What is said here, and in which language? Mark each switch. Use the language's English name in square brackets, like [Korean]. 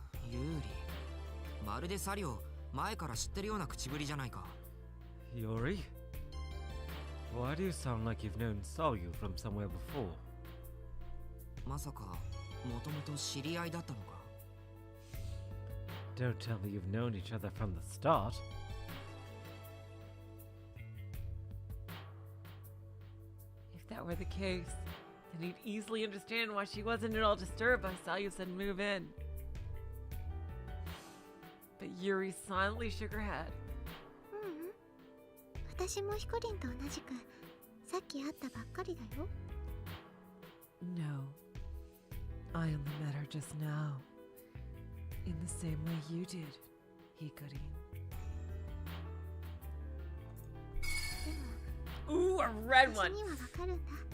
[Japanese] ユーリ、まるでサリを前から知ってるような口ぶりじゃないか。 [English] Yuri? Why do you sound like you've known Salyu from somewhere before? [Japanese] まさかもともと知り合いだったのか？ [English] Don't tell me you've known each other from the start. If that were the case, then he'd easily understand why she wasn't at all disturbed by Salyu's sudden move in. But Yuri silently shook her head. [Japanese] ううん。私もヒコリンと同じくさっき会ったばっかりだよ。 [English] No, I only met her just now. In the same way you did, Hikorin. [Japanese] でも [English] Ooh, a red [Japanese] 私 [English] one! [Japanese] にはわかるんだ。